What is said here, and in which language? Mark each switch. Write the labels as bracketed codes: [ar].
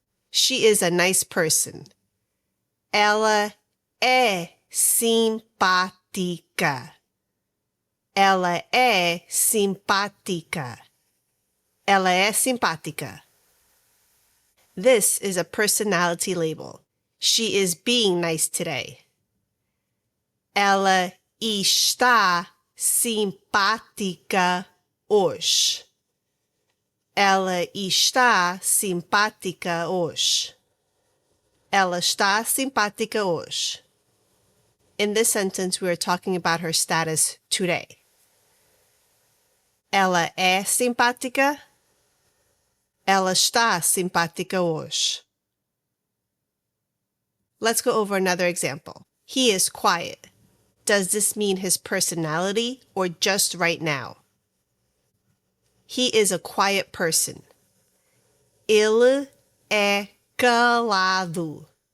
[en] She is a nice person. [pt] Ela é simpática. Ela é simpática. Ela é simpática. [en] This is a personality label. She is being nice today. [pt] Ela está simpática hoje. Ela está simpática hoje. Ela está simpática hoje. [en] In this sentence, we are talking about her status today. [pt] Ela é simpática. Ela está simpática hoje. [en] Let's go over another example. He is quiet. Does this mean his personality or just right now? He is a quiet person. [pt] Ele é calado.